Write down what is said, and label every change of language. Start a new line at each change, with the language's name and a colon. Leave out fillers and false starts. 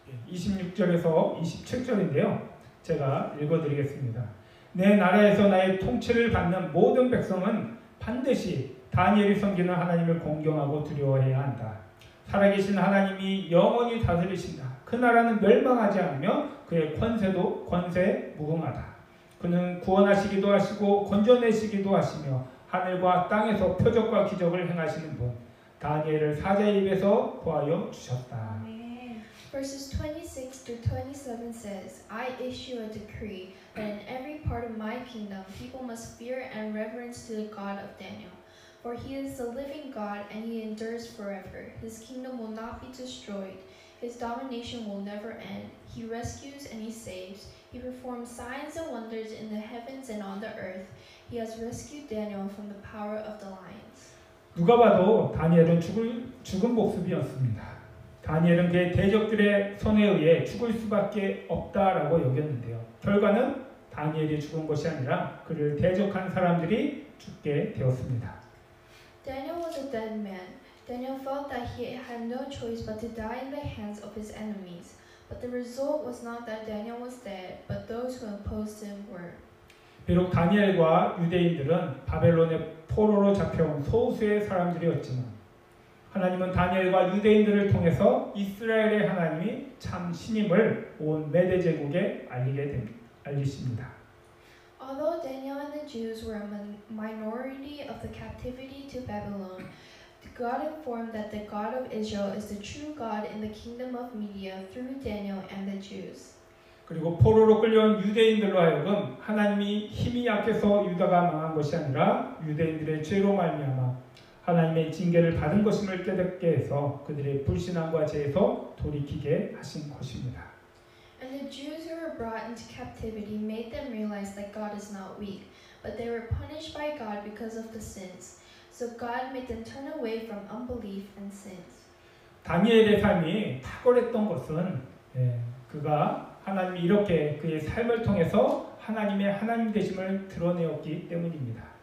Korean: 26절에서 27절인데요. 제가 읽어드리겠습니다. 내 나라에서 나의 통치를 받는 모든 백성은 반드시 다니엘이 섬기는 하나님을 공경하고 두려워해야 한다. 살아계신 하나님이 영원히 다스리신다. 그 나라는 멸망하지 않으며 그의 권세도 권세 무궁하다. 그는 구원하시기도 하시고 건져내시기도 하시며 하늘과 땅에서 표적과 기적을 행하시는 분 다니엘을 사자의 입에서 구하여 주셨다.
English: Verses 26 through 27 says, I issue a decree that in every part of my kingdom people must fear and reverence to the God of Daniel. For he is the living God and he endures forever. His kingdom will not be destroyed. His domination will never end. He rescues and he saves. He performs signs and wonders in the heavens and on the earth. He has rescued Daniel from the power of the lions.
Korean: 누가 봐도 다니엘은 죽은 목숨이었습니다. 다니엘은 그의 대적들의 손에 의해 죽을 수밖에 없다라고 여겼는데요. 결과는 다니엘이 죽은 것이 아니라 그를 대적한 사람들이 죽게 되었습니다.
English: Daniel was a dead man. Daniel felt that he had no choice but to die in the hands of his enemies. But the result was not that Daniel was dead, but those who opposed him were.
Korean: 비록 다니엘과 유대인들은 바벨론의 포로로 잡혀온 소수의 사람들이었지만 하나님은 다니엘과 유대인들을 통해서 이스라엘의 하나님이 참 신임을 온 메대 제국에 알리십니다.
English: Although Daniel and the Jews were a minority of the captivity to Babylon, God informed that the God of Israel is the true God in the kingdom of Media through Daniel and the Jews.
Korean: 그리고 포로로 끌려온 유대인들로 하여금 하나님이 힘이 약해서 유다가 망한 것이 아니라 유대인들의 죄로 말미암아 하나님의 징계를 받은 것임을 깨닫게 해서 그들의 불신앙과 죄에서 돌이키게 하신 것입니다.
English: And the Jews who were brought into captivity made them realize that God is not weak, but they were punished by God because of the sins. So God made them turn away from unbelief and sins.
Korean: 다니엘의 삶이 탁월했던 것은 그가 하나님이 이렇게 그의 삶을 통해서 하나님의 하나님 되심을 드러내었기 때문입니다.